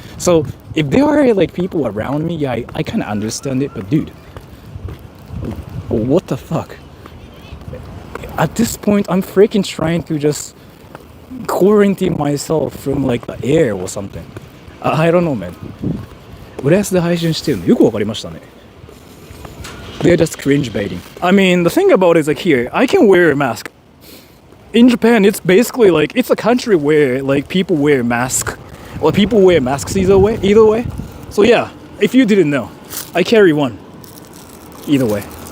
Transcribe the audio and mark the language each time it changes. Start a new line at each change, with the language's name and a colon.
English: So if there are like people around me, yeah, I kind of understand it, but dude, what the fuck? At this point, I'm freaking trying to just quarantine myself from like the air or something. I don't know, man.
Japanese: 浦安で配信してるのよくわかりましたね。
English: They're just cringe baiting. I mean, the thing about it is like here, I can wear a mask. In Japan, it's basically like, it's a country where like people wear masks. Or people wear masks either way. So yeah, if you didn't know, I carry one. Either way.